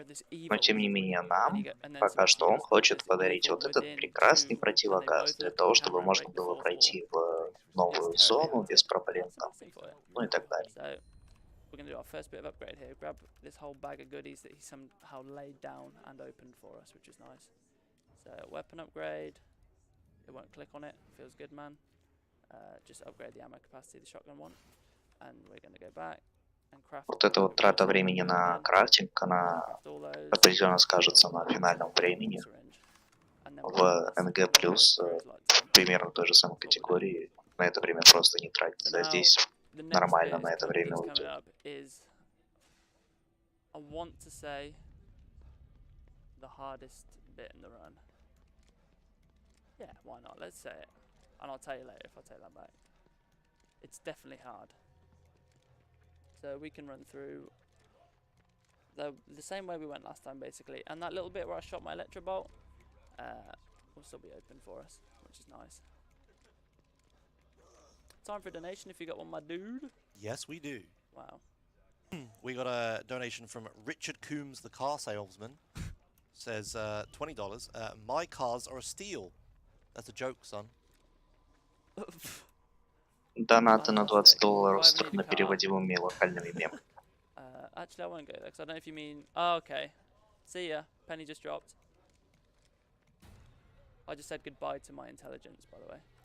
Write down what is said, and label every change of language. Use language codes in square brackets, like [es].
[ru] Но тем не менее нам, пока что он хочет подарить вот этот прекрасный противогаз, для того, чтобы можно было пройти в новую зону без проблем там, ну и так далее. [en] We're going to do our first bit of upgrade here. Grab this whole bag of goodies that he somehow laid down and opened for us, which is nice. So, weapon upgrade. It won't click on it. Feels good, man. Just upgrade the ammo capacity, the shotgun one. And we're going to go back. [ru] Вот эта вот трата времени на крафтинг, она определенно скажется на финальном времени. В НГ+, примерно той же самой категории, на это время просто не тратится. А здесь нормально на это время уйдет. [en] I want to say the hardest bit in the run. Yeah, why not? Let's say it. And I'll tell you later if I take that back. It's definitely hard. So we can run through the same way we went last time, basically. And that little bit where I shot my electro bolt will still be open for us, which is nice. Time for a donation if you got one, my dude. Yes, we do. Wow. We got a donation from Richard Coombs, the car salesman. Says $20. My cars are a steal. That's a joke, son. [ru] Донаты на $20 с труднопереводимыми локальными мемами. [en] Actually, I won't go there because I don't know if you mean. Oh, okay. See ya. Penny just dropped. I just said goodbye to my intelligence, by the way.